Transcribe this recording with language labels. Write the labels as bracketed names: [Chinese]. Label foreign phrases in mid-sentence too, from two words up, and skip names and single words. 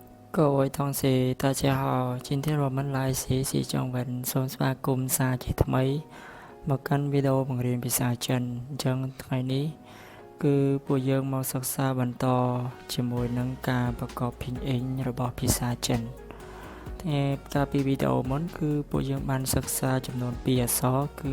[Chinese] 各位同学，大家好，今天我们来学习中文 [Khmer] សូមស្វាគមន៍សាជាថ្មីមកកាន់វីដេអូបង្រៀនភាសាចិនអញ្ចឹងថ្ងៃនេះគឺពួកយើងមកសិក្សាបន្ត ជាមួយនឹងការប្រកបភិញអ៊ីងរបស់ភាសាចិនតែកាលពីវីដេអូមុនគឺពួកយើងបានសិក្សាចំនួន2អក្សរគឺ